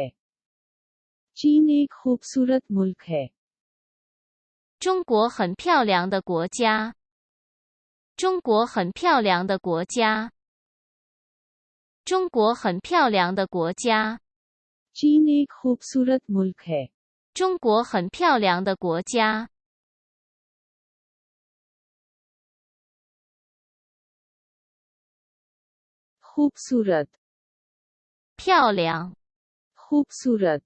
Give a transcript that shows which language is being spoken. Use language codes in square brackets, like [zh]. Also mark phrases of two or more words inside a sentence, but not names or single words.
[hi] चीन एक खूबसूरत मुल्क है। [zh] 中国很漂亮的国家。中国很漂亮的国家。中国很漂亮的国家。 [hi] चीन एक खूबसूरत मुल्क है। [zh] 中国很漂亮的国家。 [hi] खूबसूरत [zh] 漂亮。 [hi] खूबसूरत